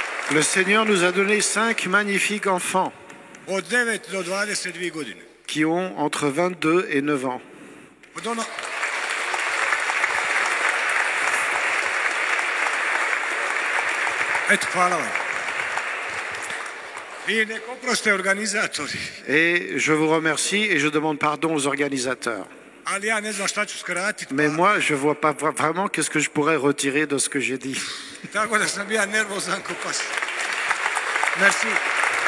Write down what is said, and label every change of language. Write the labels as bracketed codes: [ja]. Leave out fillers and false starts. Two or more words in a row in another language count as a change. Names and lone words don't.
[fr] Le Seigneur nous a donné 5 magnifiques enfants [sr] od 9 do 22 godine. [fr] qui ont entre 22 et 9 ans. [sr] Od ono... Eto, hvala vam. Vi nek oproste organizatori, [fr] Et je vous remercie et je demande pardon aux organisateurs. [sr] ali ja ne znam šta ću skratiti, [fr] Mais moi, je ne vois pas vraiment qu'est-ce que je pourrais retirer de ce que j'ai dit. [sr] tako da sam ja nervozan ko pas. [fr] Merci.